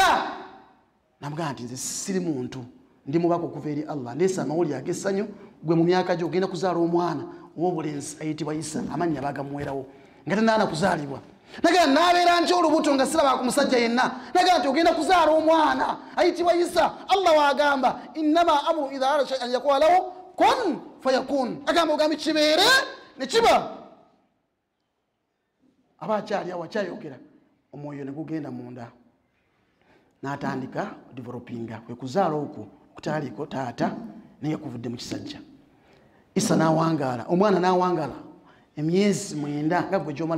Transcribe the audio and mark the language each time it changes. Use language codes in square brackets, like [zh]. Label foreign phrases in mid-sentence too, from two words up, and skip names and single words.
[lg] namugamba nti nze siri muntu ndi mubaka okuva eri Allah ndeesa amawulire ag'essanyu gwe mu myaka gyo ogenda kuzaala omwana ow'obulenzi ayitibwa Isa amannya bagamuwerawo nga tanaana kuzaalibwa nagamba n'abeera ntya olubuto nga siraba ku musajja yenna nagamba nti ogenda kuzaala omwana ayitibwa Isa Allah waagamba [ar] إنما أمره إذا أراد شيئا يقول له كن فيكون [lg] agamba ogambi kibeere ne kiba aba akyali awo akyayogera omwoyo ne gugenda munda n'atandika developinga kwe kuzaala okwo okutaaliko taata naye kuvudde mu kisajja Isa n'awangaala omwana n'awangaala emyezi 9 nga gwe gy'omala